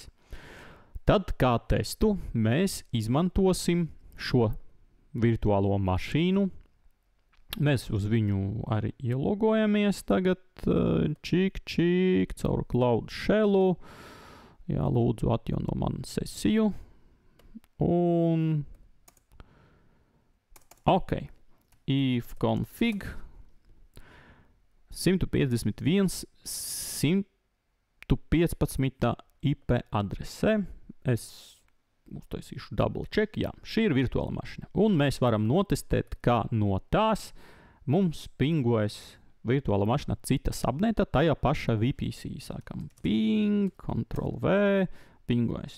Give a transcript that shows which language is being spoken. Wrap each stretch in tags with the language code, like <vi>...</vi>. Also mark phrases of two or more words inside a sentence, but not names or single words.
<lv>Tad kā testu mēs izmantosim šo virtuālo mašīnu. Mēs uz viņu arī ielogojamies tagad caur Cloud Shellu. Lūdzu atjauno manu sesiju. Un if config 151, 115. IP adresē. Es uztaisīšu</lv> <en>double check.</en> <lv>Jā, šī ir virtuāla mašīna. Un mēs varam notestēt, kā no tās mums pingojas virtuāla mašīna cita subneta, tajā pašā VPC. Sākam ping, Ctrl-V, pingojas.</lv>